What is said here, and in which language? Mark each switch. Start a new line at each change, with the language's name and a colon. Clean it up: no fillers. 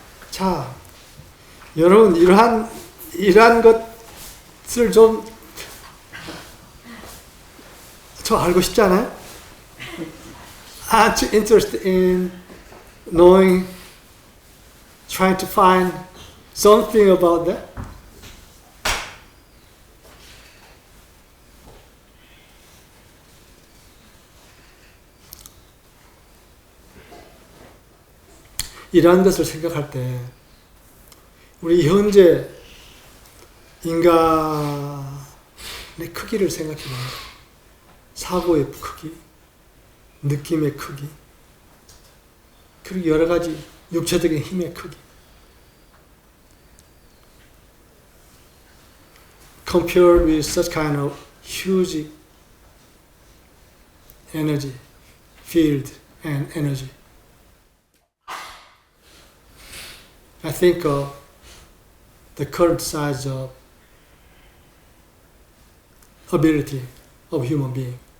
Korean: 자, 여러분 이러한 것을 좀 저 알고 싶지 않아요?
English: Aren't you interested in knowing, trying to find something about that?
Korean: 이러한 것을 생각할 때 우리 현재 인간의 크기를 생각해 봅니다. 사고의 크기, 느낌의 크기, 그리고 여러 가지 육체적인 힘의 크기.
English: Compared with such kind of huge energy, field and energy, I think of the current size of ability of human being.